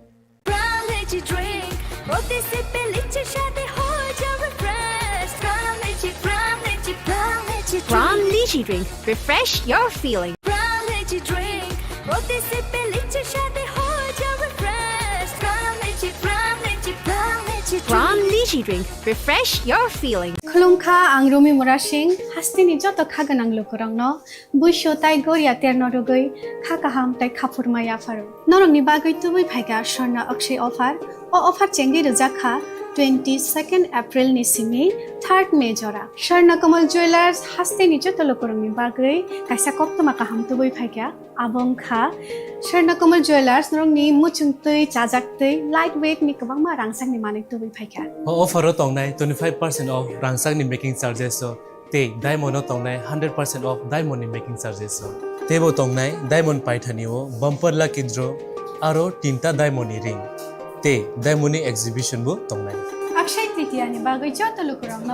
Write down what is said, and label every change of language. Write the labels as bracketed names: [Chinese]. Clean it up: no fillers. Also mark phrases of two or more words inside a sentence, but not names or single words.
[English] From Lychee Drink, refresh your feeling. From Lychee Drink, refresh your feeling. [Kok Borok] Khulumkha ang Rumi Murashing, hastini joto khaganang lukurangno, buisho tai goria ternodogoi, khakaham tai khapurmaya faru. Norong ni bagoi tubui phaiga shorna akshay offer, o offer chengi rjakha 22nd April ni simi 3rd May jora. Sharna Kamal Jewelers hastini joto lukurang ni bagoi, kaisa koptoma kaham tubui phaiga abong kha. Sharna Kamal Jewelers norong ni muchungtui chajaktui lightweight ni kabangma rangsang ni manik tubui phaiga. Offer tongnai 25% off rangsang ni [English] making charges [Kok Borok] so te diamond tongnai 100% off diamond ni [English] making charges [Kok Borok] so tebo tongnai diamond paithani o [English] bumper lucky draw [Kok Borok] aro tinta diamond ni ring te diamond ni exhibition bu tongnai Akshay Tritiya ni bagoi joto lukurangno